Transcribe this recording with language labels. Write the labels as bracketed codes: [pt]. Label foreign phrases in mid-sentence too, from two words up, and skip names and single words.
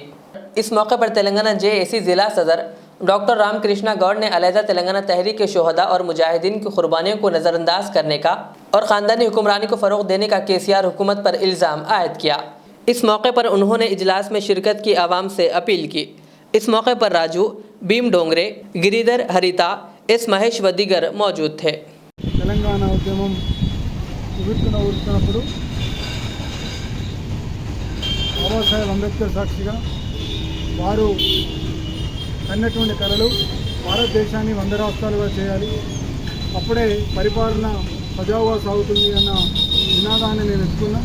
[ur] اس موقع پر تلنگانہ JAC ضلع صدر ڈاکٹر رام کرشنا گوڑ نے علیحدہ تلنگانہ تحریک کے شہداء اور مجاہدین کی قربانیوں کو نظر انداز کرنے کا اور خاندانی حکمرانی کو فروغ دینے کا KCR حکومت پر الزام عائد کیا۔ اس موقع پر انہوں نے اجلاس میں شرکت کی عوام سے اپیل کی۔ اس موقع پر راجو، بھیم ڈونگرے، گریدر ہریتا، S మహేష్ و دیگر موجود تھے۔ [te] తెలంగాణ ఉద్యమం ఉరుకుతున్నప్పుడు బాబాసాహెబ్ అంబేద్కర్ సాక్షిగా వారు కన్నటువంటి కలలు భారతదేశాన్ని 100 రాష్ట్రాలుగా చేయాలి, అప్పుడే పరిపాలన సజావుగా సాగుతుంది అన్న నినాదాన్ని నేను ఎత్తుకున్నా।